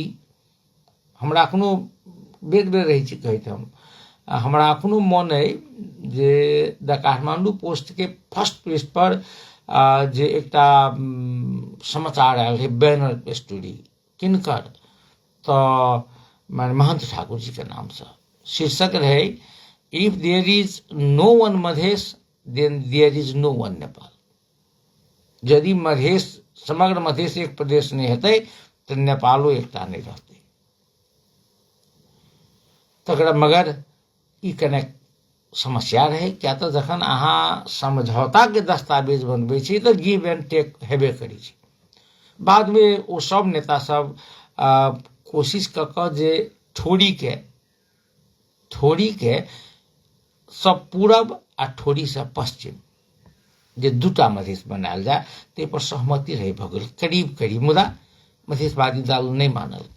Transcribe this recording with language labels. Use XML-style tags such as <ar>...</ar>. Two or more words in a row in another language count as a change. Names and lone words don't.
<mai>हमरा अखनो बेर बेर रही छी कहैत हम, हमरा अखनो मन है जे द काठमांडू पोस्ट के</mai> <en>first page</en> <mai>पर जे एकटा समाचार आयल है</mai> <en>banner story</en> <mai>किनकर, तो माने महंत ठाकुर जी के नाम से शीर्षक रहे,</mai> <en>If there is no one Madhesh then there is no one Nepal.</en> <mai>यदि मधेश समग्र मधेश एक प्रदेश नहीं हेतै तो नेपालो एकटा नहीं रहतै। तकरा मगर ई कने समस्या रहे, क्या तो जखन अहाँ समझौता के दस्तावेज बनबै छी तो</mai> <en>give and take</en> <mai>हेबे करी छी। बाद में वो सब नेता सब कोशिश क के जे ठोड़ी के सब पूरब आ ठोड़ी से पश्चिम जे दूटा मधेश बनायल जाए ते पर सहमति रहे भ गेल करीब करीब, मुदा मधेशवादी दल नहीं मानल के।</mai>